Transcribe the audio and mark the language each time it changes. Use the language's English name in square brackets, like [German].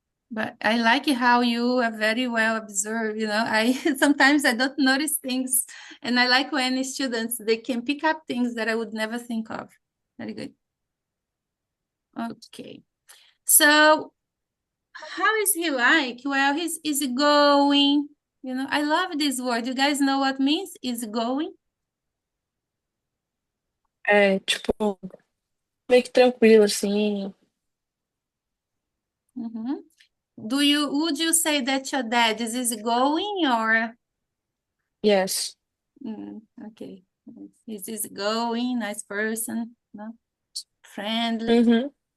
[English] But I like how you are very well observed, I sometimes I don't notice things, and I like when students, they can pick up things that I would never think of. Very good. Okay. So how is he like? Well, he's easygoing. I love this word. You guys know what means easygoing? [Portuguese] É, tipo, meio que tranquilo, assim. Mhm. [English] Would you say that your dad is easygoing or? Yes. Okay. He's easygoing, nice person, friendly. Uhum.